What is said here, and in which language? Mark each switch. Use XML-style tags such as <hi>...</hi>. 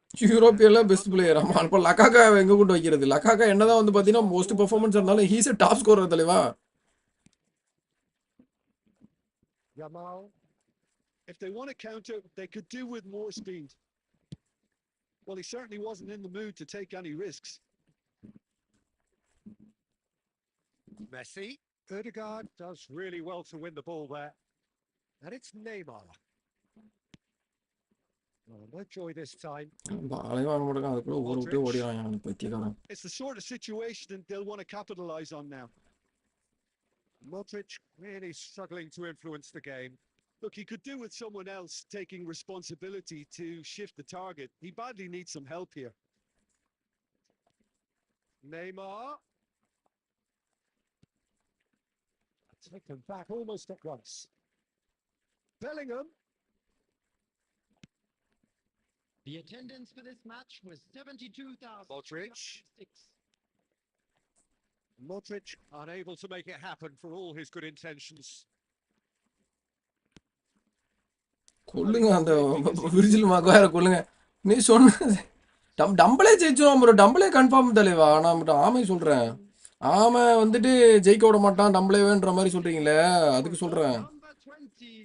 <ta>யூரோப்பியன்ல best player. ஆமா, இப்போ லக்காக்கா எங்க கொண்டு வைக்கிறது? லக்காக்கா என்னதான் வந்து பாத்தீங்கன்னா மோஸ்ட் பெர்ஃபார்மன்ஸ் இருந்தாலும் ஹீஸ் டாப் ஸ்கோரர் தலைவா.</ta> <en>Yamal. If they want to counter, they could do with more speed. Well, he certainly wasn't in the mood to take any risks. Messi. Ødegaard does really well to win the ball there. And it's Neymar. Oh, no joy this time.</en> <ta>பாலே வாங்க மாட்டாங்க, அதுக்குள்ள ஊரை விட்டு ஓடிறாங்க பைத்தியக்காரன்.</ta> <en>It's the sort of situation they'll want to capitalize on now. Modric really struggling to influence the game. Look, he could do with someone else taking responsibility to shift the target. He badly needs some help here. Neymar. Taken back almost at once. Bellingham. The attendance for this match was 72,000. Modric. Modric unable to make it happen for all his good intentions.</en> <ta>கொல்லுங்க அந்த விரிஜில் மகார கொல்லுங்க. நீ சொன்ன டம்பளே ஜெயிச்சிரும் bro. டம்பளே confirm தலைவா. நான் மட்டும் ஆமை சொல்றேன். ஆமை வந்துட்டு ஜெயிக்க விட மாட்டான் டம்பளேன்ற மாதிரி சொல்றீங்களே, அதுக்கு சொல்றேன்.</ta> <en>Number 20.</en>